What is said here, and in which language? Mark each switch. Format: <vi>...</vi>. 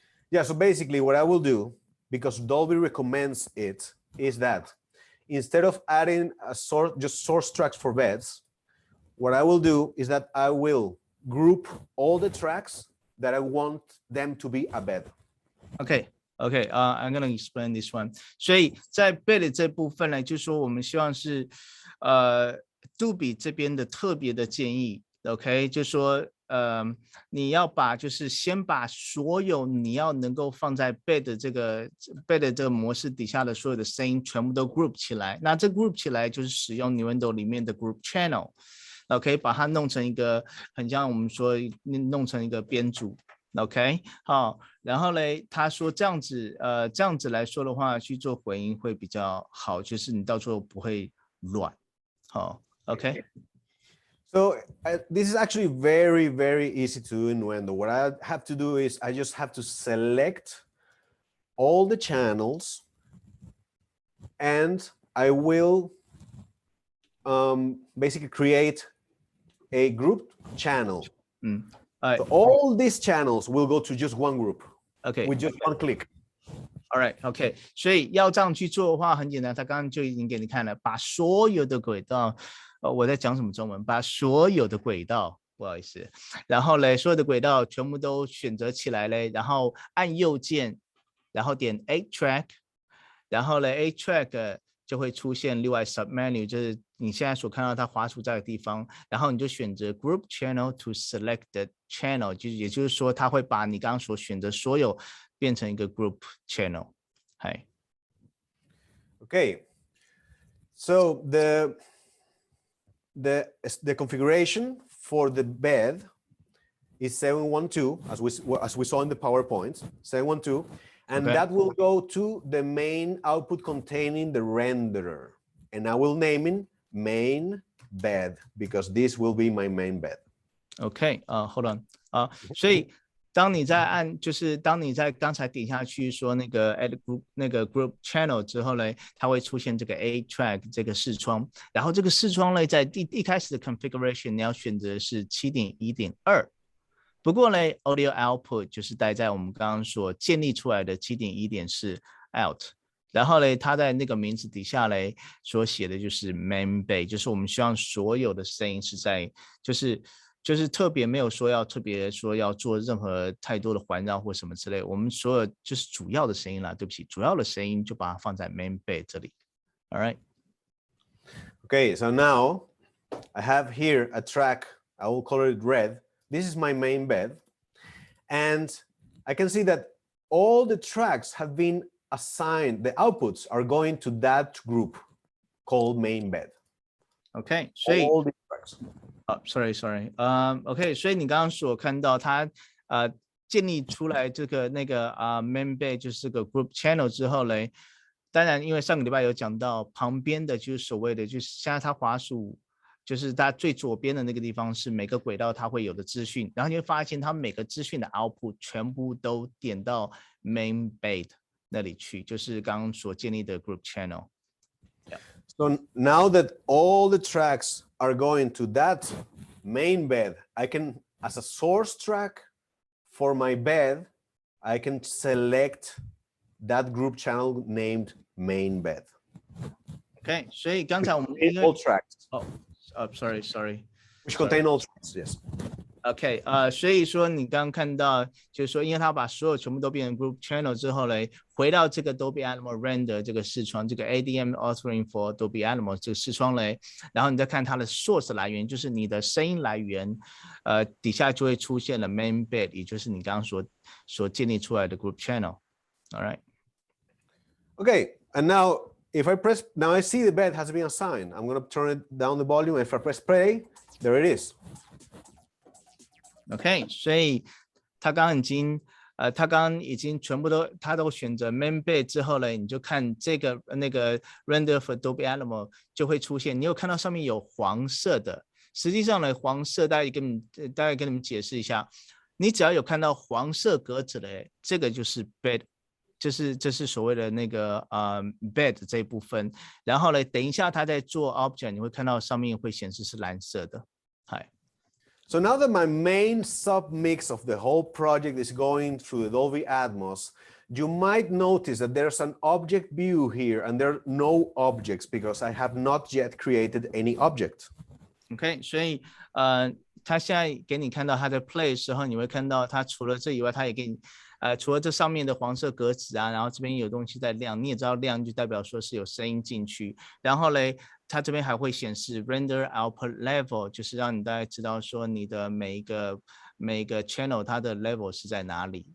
<en>Yeah, so basically what I will do, because Dolby recommends it, is that instead of adding just source tracks for beds, what I will do is that I will group all the tracks that I want them to be a bed. OK， I'm gonna explain this one.</en> <zh>所以在 bed 这部分呢，就是说我们希望是杜比这边的特别的建议 ，OK， 就说你要把就是先把所有你要能够放在 bed 这个模式底下的所有的声音全部都 group 起来，那这 group 起来就是使用 Nuendo 里面的 group channel，OK， 把它弄成一个很像我们说弄成一个编组，OK， 好，然后嘞他说这样子来说的话去做回音会比较好，就是你到时候不会乱，好。</zh> <en>Okay. So this is actually very, very easy to do in Nuendo. What I have to do is I just have to select all the channels, and I will basically create a group channel. So all these channels will go to just one group. Okay. With just one click.</en> <zh>All right, OK， 所以要这样去做的话很简单，他刚刚就已经给你看了，把所有的轨道，我在讲什么中文？把所有的轨道，不好意思，然后嘞，所有的轨道全部都选择起来嘞，然后按右键，然后点 Add Track， 然后嘞 Add Track 就会出现另外 Submenu， 就是你现在所看到它滑出在的地方，然后你就选择</zh> <en>Group Channel to Select the Channel，</en> <zh>也就是说，它会把你刚刚所选择所有变成一个 Group Channel。</zh> <en>Hi. Okay. So the configuration for the bed is 712, as we saw in the PowerPoint, 712, and that will go to the main output containing the renderer, and I will name it main bed because this will be my main bed. Okay. Hold on.</en> <zh>所以当你在按，就是当你在刚才点下去说那个 add group 那个 group channel 之后呢，它会出现这个 A track 这个视窗，然后这个视窗呢，在一开始的 configuration 你要选择是 7.1.2， 不过呢 audio output 就是待在我们刚刚所建立出来的 7.1.4 out， 然后呢，它在那个名字底下呢所写的就是 main bed， 就是我们希望所有的声音是在就是特别没有说要特别说要做任何太多的环绕或什么之类，我们所有就是主要的声音啦，对不起，主要的声音就把它放在 main bed 这里。</zh> <en>All right. Okay, so now I have here a track. I will color it red. This is my main bed, and I can see that all the tracks have been assigned. The outputs are going to that group called main bed.</en> <zh>Okay, 所以</zh> <en>all these tracks. sorry.</en> <zh>OK， 所以你刚刚所看到它建立出来这个main bed 就是这个 group channel 之后嘞，当然因为上个礼拜有讲到旁边的就是所谓的就是现在它滑鼠就是它最左边的那个地方是每个轨道它会有的资讯，然后你会发现它每个资讯的 output 全部都点到 main bed 那里去，就是刚刚所建立的 group channel。</zh> <en>So now that all the tracks are going to that main bed, I can, as a source track for my bed, I can select that group channel named main bed.</en> <zh>Okay, 所以刚才我们</zh> <en>all tracks. Sorry. Which contain all tracks, yes.</en> <zh>OK， 所以说你刚刚看到，就是说，因为它把所有全部都变成 group channel 之后嘞，回到这个 Dolby Atmos render 这个视窗，这个 ADM authoring for Dolby Atmos 这个视窗嘞，然后你再看它的 source 来源，就是你的声音来源，底下就会出现了 main bed， 也就是你刚刚所建立出来的 group channel。All right.</zh> <en>Okay, and now if I press, now I see the bed has been assigned. I'm going to turn it down the volume. If I press play, there it is.</en> <zh>OK， 所以他刚刚已经全部都选择 main bed 之后呢，你就看这个那个 render for Dolby Atmos 就会出现，你有看到上面有黄色的，实际上呢，黄色大概跟你们解释一下，你只要有看到黄色格子的，这个就是 bed， 这是所谓的那个bed 这一部分，然后呢，等一下他在做 object， 你会看到上面会显示是蓝色的，嗨。</zh> <en>So now that my main sub-mix of the whole project is going through the Dolby Atmos, you might notice that there's an object view here and there are no objects because I have not yet created any object.</en> <zh>OK， 所以他现在给你看到他在 play 的时候，你会看到他除了这以外，他也给你除了这上面的黄色格子啊，然后这边有东西在亮，你也知道亮就代表说是有声音进去，然后嘞。它这边还会显示 render output level， 就是让你大概知道说你的每一个 channel 它的 level 是在哪里。</zh>